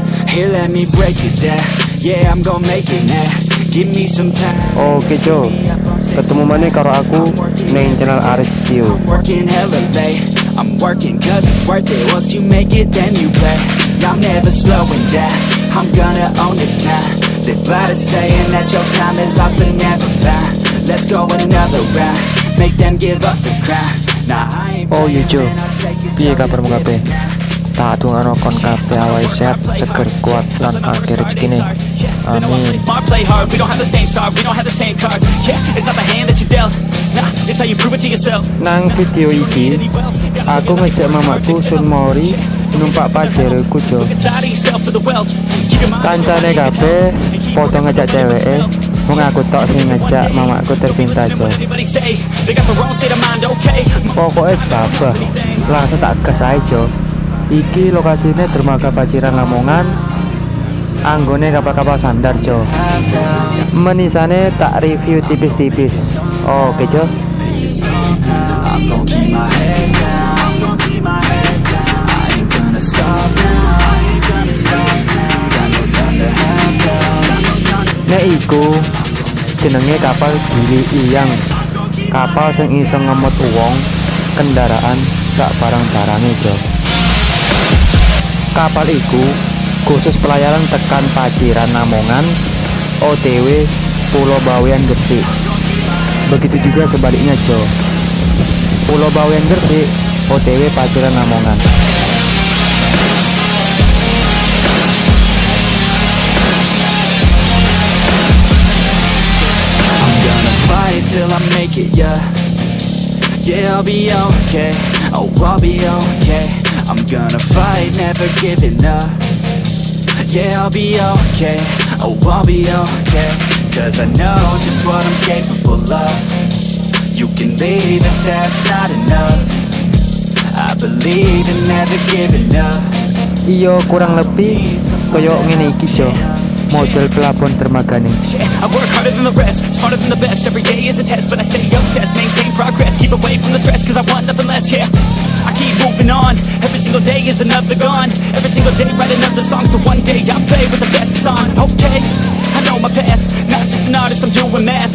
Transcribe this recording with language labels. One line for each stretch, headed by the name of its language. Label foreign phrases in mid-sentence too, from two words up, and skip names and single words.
English: Here let me break it down. Yeah, I'm gonna make it now. Give me some time.
Javanese: Oke Jo, ketemu mana karo aku neng channel Aris Q.
English: Working hella late. I'm working cause it's worth it. Once you make it then you play. I'm never slowing down. I'm gonna own this now. Live by the saying that your time is lost but never found. Let's go another round. Make them give up the crown. Nah, I ain't
Javanese: Oh iya Jo, piye kabarmu kabeh? Tak dongano kon kabeh awake sehat, seger, kuat lan akeh rezekine. Amin.
English: Smart, play hard. We don't have the same star. We don't have the same cards. Yeah, it's not the hand that you dealt. Nah, it's how you prove it to yourself.
Javanese: Nang video iki, aku ngejak mamaku SUNMORI numpak PAJERO ku Jo. Kancane kabeh padha ngejak ceweke, wong aku tok sing ngejak mamaku tercinta Jo. Pokoknya babah, langsung tak gas ae Jo. Iki lokasinya dermaga Paciran Lamongan, anggone kapal-kapal sandar Jo. Menisane tak review tipis-tipis. Oke Jo.
English: I'm gonna keep my head down. I'm gonna keep my head down. I ain't gonna stop now. I ain't gonna stop now. Got no time to have doubts.
Javanese: Nek iku jenenge kapal Gili Iyang. Kapal sing iso ngemot wong, kendaraan, sak barang-barange Jo. Kapal iku khusus pelayaran tekan Paciran Lamongan, OTW Pulau Bawean Gresik.
Indonesian: Begitu juga sebaliknya Jo. Pulau Bawean Gresik, OTW Paciran Lamongan.
English: I'm gonna fight till I make it, yeah. Yeah, I'll be okay. Oh, I'll be okay. I'm gonna fight, never giving up. Yeah, I'll be okay. Oh, I'll be okay. Cause I know just what I'm capable of. You can leave if that's not enough. I believe in never giving up.
Javanese: Iyo kurang lebih koyo ngene iki Jo. Model pelabon dermaga nih.
English: I work harder than the rest, smarter than the best. Every day is a test, but I stay obsessed. Maintain progress, keep away from the stress, cause I want nothing less, yeah. I keep moving on, every single day is another gone. Every single day write another song, so one day I'll play with the best is on. Okay, I know my path, not just an artist, I'm doing math.